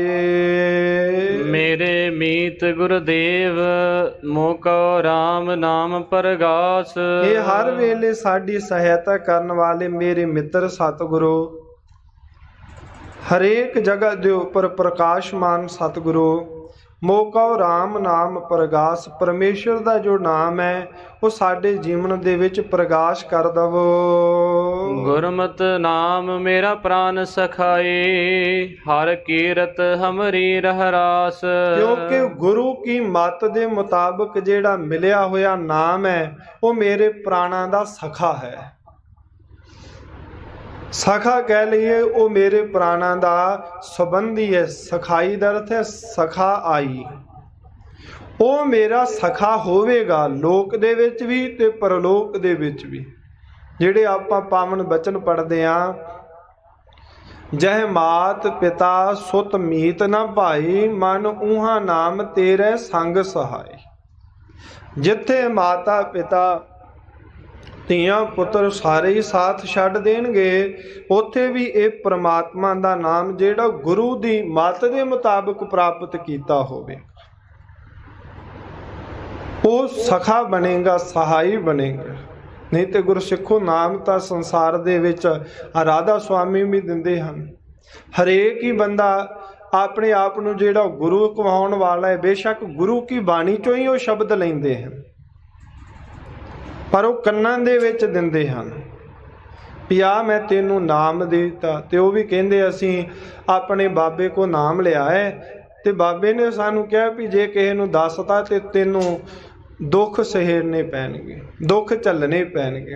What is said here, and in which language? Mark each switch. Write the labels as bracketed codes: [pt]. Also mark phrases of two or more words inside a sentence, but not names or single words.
[pa] ਮੇਰੇ ਮੀਤ ਗੁਰਦੇਵ ਮੋਕੋ ਰਾਮ ਨਾਮ ਪ੍ਰਗਾਸ। ਇਹ ਹਰ ਵੇਲੇ ਸਾਡੀ ਸਹਾਇਤਾ ਕਰਨ ਵਾਲੇ ਮੇਰੇ ਮਿੱਤਰ ਸਤਿਗੁਰੂ, ਹਰੇਕ ਜਗ੍ਹਾ ਦੇ ਉੱਪਰ ਪ੍ਰਕਾਸ਼ਮਾਨ ਸਤਿਗੁਰੂ, ਮੋਕਾ ਰਾਮ ਨਾਮ ਪ੍ਰਕਾਸ਼, ਪਰਮੇਸ਼ਵਰ ਕਾ ਜੋ ਨਾਮ ਹੈ ਉਹ ਸਾਡੇ ਜੀਵਨ ਦੇ ਵਿੱਚ ਪ੍ਰਕਾਸ਼ ਕਰ ਦਵੋ। ਗੁਰਮਤਿ ਨਾਮ ਮੇਰਾ ਪ੍ਰਾਣ ਸਖਾਏ, ਹਰਿ ਕੀਰਤਿ ਹਮਰੀ ਰਹਰਾਸਿ। ਕਿਉਂਕਿ ਗੁਰੂ ਕੀ ਮੱਤ ਦੇ ਮੁਤਾਬਕ ਜਿਹੜਾ ਮਿਲਿਆ ਹੋਇਆ ਨਾਮ ਹੈ ਉਹ ਮੇਰੇ ਪ੍ਰਾਣਾਂ ਦਾ ਸਖਾ ਹੈ। ਸਖਾ ਕਹਿ ਲਈਏ ਉਹ ਮੇਰੇ ਪ੍ਰਾਣਾਂ ਦਾ ਸੰਬੰਧੀ ਹੈ। ਸਖਾਈ ਦਾ ਅਰਥ ਹੈ ਸਖਾ ਆਈ, ਉਹ ਮੇਰਾ ਸਖਾ ਹੋਵੇਗਾ ਲੋਕ ਦੇ ਵਿੱਚ ਵੀ ਤੇ ਪਰਲੋਕ ਦੇ ਵਿੱਚ ਵੀ। ਜਿਹੜੇ ਆਪਾਂ ਪਾਵਨ ਬਚਨ ਪੜ੍ਹਦੇ ਆਂ, ਜਹ ਮਾਤ ਪਿਤਾ ਸੁਤ ਮੀਤ ਨ ਭਾਈ, ਮਨ ਊਹਾ ਨਾਮ ਤੇਰੈ ਸੰਗਿ ਸਹਾਇ। ਜਿੱਥੇ ਮਾਤਾ ਪਿਤਾ ਧੀਆਂ ਪੁੱਤਰ ਸਾਰੇ ਹੀ ਸਾਥ ਛੱਡ ਦੇਣਗੇ, ਉੱਥੇ ਵੀ ਇਹ ਪ੍ਰਮਾਤਮਾ ਦਾ ਨਾਮ ਜਿਹੜਾ ਗੁਰੂ ਦੀ ਮੱਤ ਦੇ ਮੁਤਾਬਕ ਪ੍ਰਾਪਤ ਕੀਤਾ ਹੋਵੇ ਉਹ ਸਖਾ ਬਣੇਗਾ, ਸਹਾਈ ਬਣੇਗਾ। ਨਹੀਂ ਤੇ ਗੁਰਸਿੱਖੋ ਨਾਮ ਤਾਂ ਸੰਸਾਰ ਦੇ ਵਿੱਚ ਰਾਧਾ ਸੁਆਮੀ ਵੀ ਦਿੰਦੇ ਹਨ। ਹਰੇਕ ਹੀ ਬੰਦਾ ਆਪਣੇ ਆਪ ਨੂੰ ਜਿਹੜਾ ਗੁਰੂ ਕਹਾਉਣ ਵਾਲਾ ਹੈ, ਬੇਸ਼ੱਕ ਗੁਰੂ ਕੀ ਬਾਣੀ ਚੋਂ ਹੀ ਉਹ ਸ਼ਬਦ ਲੈਂਦੇ ਹਨ, ਪਰ ਉਹ ਕੰਨਾਂ ਦੇ ਵਿੱਚ ਦਿੰਦੇ ਹਨ ਭੀ ਆ ਮੈਂ ਤੈਨੂੰ ਨਾਮ ਦੇਤਾ। ਤੋ ਉਹ ਭੀ ਕਹਿੰਦੇ ਅਸੀਂ ਅਪਣੇ ਬਾਬੇ ਕੋ ਨਾਮ ਲਿਆ ਹੈ, ਤੋ ਬਾਬੇ ਨੇ ਸਾਨੂੰ ਕਿਹਾ ਭੀ ਜੇ ਕਿਸੀ ਨੂੰ ਦੱਸਤਾ ਤੋ ਤੈਨੂੰ ਦੁੱਖ ਸਹੇੜਨੇ ਪੈਣਗੇ, ਦੁੱਖ ਝੱਲਣੇ ਪੈਣਗੇ।